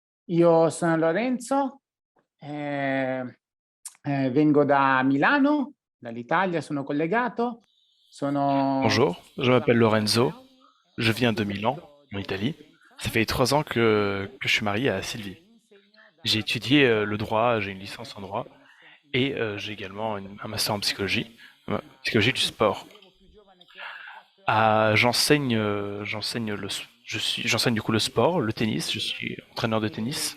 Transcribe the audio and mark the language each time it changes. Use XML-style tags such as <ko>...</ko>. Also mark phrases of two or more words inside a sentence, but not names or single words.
<it>Io sono Lorenzo, vengo da Milano, dall'Italia, sono collegato, sono</it> <fr>Bonjour, je m'appelle Lorenzo, je viens de Milan, en Italie. Ça fait 3 ans que je suis marié à Sylvie. J'ai étudié le droit, j'ai une licence en droit et j'ai également un master en psychologie, psychologie du sport. J'enseigne du coup le sport, le tennis, je suis entraîneur de tennis.</fr>